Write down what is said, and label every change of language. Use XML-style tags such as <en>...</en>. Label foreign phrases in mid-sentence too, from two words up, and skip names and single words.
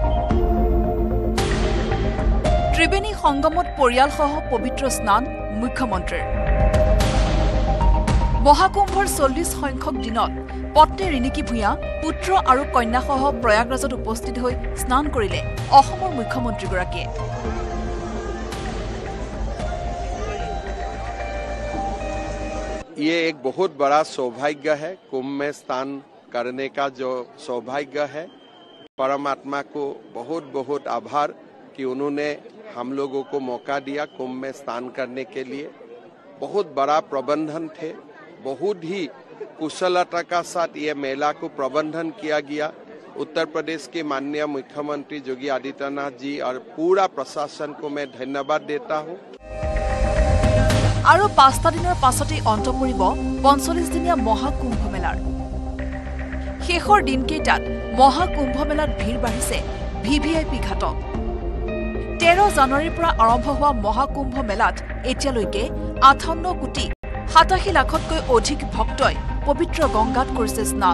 <as>ত্ৰিবেণী সংগমত পৰিয়ালসহ পবিত্ৰ স্নান মুখ্যমন্ত্ৰীৰ। মহাকুম্ভৰ 40 সংখ্যক দিনত পত্নী ৰিণিকী ভূঞা, পুত্ৰ আৰু কন্যাসহ প্ৰয়াগৰাজত উপস্থিত হৈ স্নান কৰিলে অসমৰ মুখ্যমন্ত্ৰীগৰাকীয়ে।</as> <hi>ये एक बहुत बड़ा सौभाग्य है। कुंभ में स्नान करने का जो सौभाग्य है, परमात्मा को बहुत बहुत आभार कि उन्होंने हम लोगों को मौका दिया कुंभ में स्नान करने के लिए। बहुत बड़ा प्रबंधन थे, बहुत ही कुशलता का साथ ये मेला को प्रबंधन किया गया। उत्तर प्रदेश के माननीय मुख्यमंत्री योगी आदित्यनाथ जी और पूरा प्रशासन को मैं धन्यवाद देता हूँ।</hi> <as>আৰু 5টা দিনৰ পাছতেই অন্ত পৰিব 45 দিনীয়া মহাকুম্ভ মেলাৰ। শেষৰ দিনকেইটাত মহাকুম্ভ মেলাত ভিৰ বাঢ়িছে VVIP ঘাটত। 13 জানুৱাৰীৰ পৰা আৰম্ভ হোৱা মহাকুম্ভ মেলাত এতিয়ালৈকে 58 কোটি 87 লাখতকৈ অধিক ভক্তই পবিত্ৰ গংগাত কৰিছে স্নান।</as>